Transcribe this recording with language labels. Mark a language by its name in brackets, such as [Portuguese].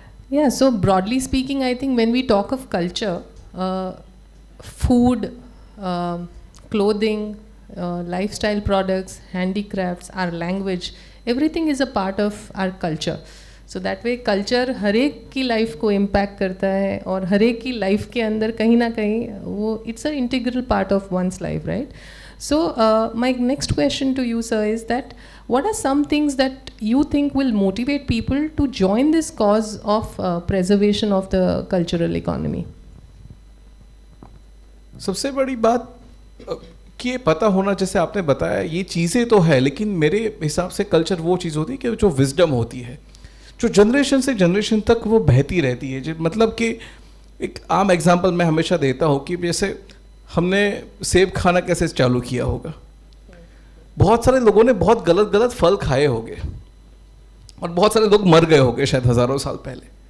[English] Yeah, so broadly speaking, I think when we talk of culture, food, clothing, lifestyle products, handicrafts, our language, everything is a part of our culture. So that way [Hindi] culture हर एक की life को impact करता है और हर एक की life के अंदर कहीं ना कहीं वो [English] it's an integral part of one's life, right? So my next question to you, sir, is that what are some things that you think will motivate people to join this cause of preservation of the cultural economy? [Hindi] सबसे बड़ी बात कि ये पता होना, जैसे आपने बताया ये चीज़ें तो है, लेकिन मेरे हिसाब से कल्चर वो चीज़ होती है कि जो विजडम होती है, जो जनरेशन से जनरेशन तक वो बहती रहती है. मतलब कि एक आम एग्जांपल मैं हमेशा देता हूँ कि जैसे हमने सेब खाना कैसे चालू किया होगा, बहुत सारे लोगों ने बहुत गलत गलत फल खाए होंगे और बहुत सारे लोग मर गए होंगे शायद हज़ारों साल पहले.